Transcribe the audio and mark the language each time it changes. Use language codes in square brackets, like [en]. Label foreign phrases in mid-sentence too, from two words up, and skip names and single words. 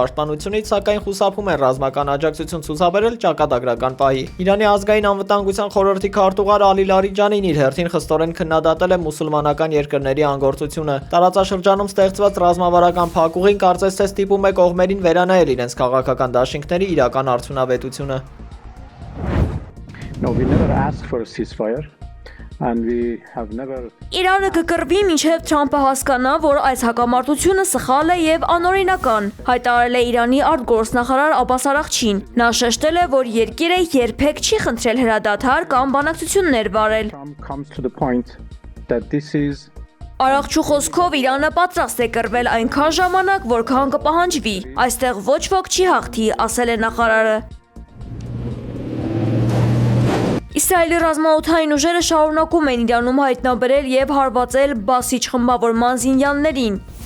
[hy] պաշտպանությունից, սակայն խուսափում են ռազմական աջակցություն ցուցաբերել ճակատագրական պահի։ Իրանի ազգային անվտանգության խորհրդի քարտուղար Ալի Լարիջանին իր հերթին խստորեն քննադատել է մուսուլմանական երկրների անգործությունը։ Տարածաշրջանում ստեղծված ռազմավարական փակուղին կարծես թե ստիպում է կողմերին վերանայել իրենց քաղաքական դաշինքների իրական արդյունավետությունը։ [en] No, we never asked for a ceasefire. And we have never [hy] Իրանը կկռվի մինչև Թրամփը հասկանա, որ այս հակամարտությունը սխալ է եւ անօրինական, հայտարարել է Իրանի արտգործնախարար Աբբաս Արաղչին։ Նա շեշտել է, որ երկիրը երբեք չի խնդրել հրադադար կամ բանակցություններ վարել։ [en] Trump comes to the point that this is [hy] Արաղչու խոսքով Իրանը պատրաստ է կռվել այնքան ժամանակ, որքան կպահանջվի։ Այստեղ ոչ ոք չի հաղթի, ասել է նախարարը։ Իսրայելի ռազմաօդային ուժերը շարունակում են Իրանում հայտնաբերել եւ հարվածել բասիչ խմբավորման զինյալներին։